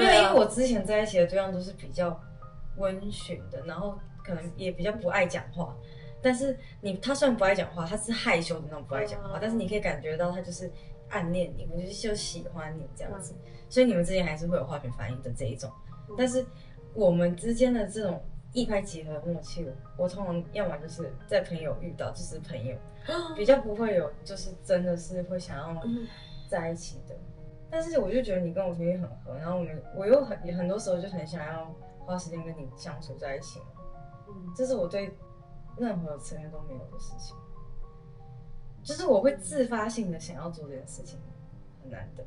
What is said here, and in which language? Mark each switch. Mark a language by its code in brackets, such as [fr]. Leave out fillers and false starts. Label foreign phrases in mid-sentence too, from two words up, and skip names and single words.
[zh] 沒有，因為我之前在一起的對象都是比較溫馴的，然後可能也比較不愛講話。但是他雖然不愛講話，他是害羞的那種不愛講話，但是你可以感覺到他就是暗戀你，我就喜歡你這樣子，所以你們之間還是會有化學反應的這一種。但是我們之間的這種一拍即合的默契，我通常要麼就是在朋友遇到就是朋友，比較不會有就是真的是會想要在一起的。但是我就覺得你跟我频率很合，然後我又很多时候就很想要花时間跟你相處在一起嘛。這是我对任何成员都沒有的事情，就是我會自發性的想要做這件事情，很難得。